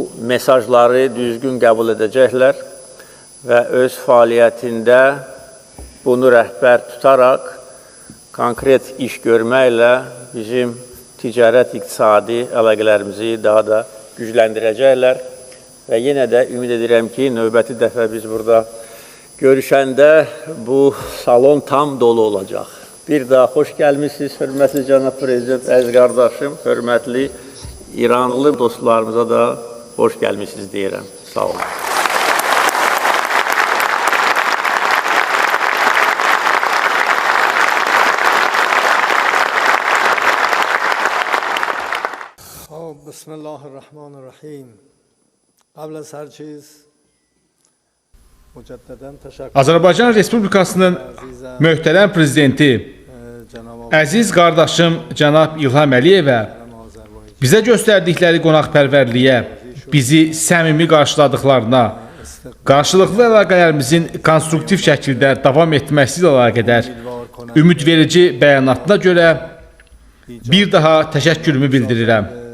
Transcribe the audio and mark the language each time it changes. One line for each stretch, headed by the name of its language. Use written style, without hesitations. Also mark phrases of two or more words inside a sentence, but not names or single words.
Azerbaijani: mesajları düzgün qəbul edəcəklər və öz fəaliyyətində bunu rəhbər tutaraq konkret iş görməklə bizim ticarət, iqtisadi əlaqələrimizi daha da gücləndirəcəklər və yenə də ümid edirəm ki, növbəti dəfə biz burada görüşəndə bu salon tam dolu olacaq. Bir daha xoş gəlmişsiniz, hörmətli cənab prezident, əziz qardaşım, hörmətli İranlı dostlarımıza da xoş gəlmişsiniz deyirəm. Sağ olun.
Persian: بسم الله الرحمن الرحیم. قبل از هر چیز مجددا تشکر
Azerbaijani: Azərbaycan Respublikasının möhtərəm prezidenti, əziz qardaşım cənab İlham Əliyevə bizə göstərdikləri qonaqpərvərliyə, bizi səmimi qarşıladıqlarına, qarşılıqlı əlaqələrimizin konstruktiv şəkildə davam etməsi ilə əlaqədar ümidverici bəyanatına görə bir daha təşəkkürümü bildirirəm.